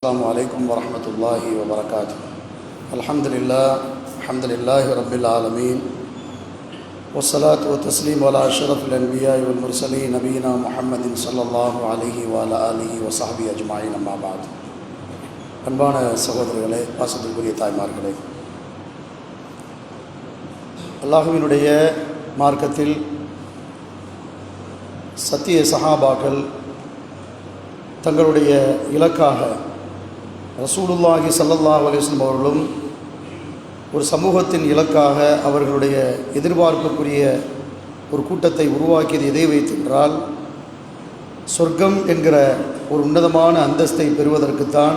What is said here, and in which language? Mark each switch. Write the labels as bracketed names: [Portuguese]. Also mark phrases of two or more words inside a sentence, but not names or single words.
[Arabic] السلام عليكم ورحمة الله وبركاته. الحمد لله رب العالمين والصلاة والتسليم على أشرف الأنبياء والمرسلين نبينا محمد صلى الله عليه وعلى آله وصحبه أجمعين. أما بعد. [Tamil] அன்பான சகோதரர்களே, பாசத்திற்குரிய தாய்மார்களே, அல்லாஹ்வினுடைய மார்க்கத்தில் சத்திய சஹாபாக்கள் தங்களுடைய இலக்காக [Arabic] رسول الله صلى الله عليه وسلم [Tamil] அவர்களும் ஒரு சமூகத்தின் இலக்காக அவர்களுடைய எதிர்பார்ப்புக்குரிய ஒரு கூட்டத்தை உருவாக்கியது எதை வைத்தென்றால், சொர்க்கம் என்கிற ஒரு உன்னதமான அந்தஸ்தை பெறுவதற்குத்தான்.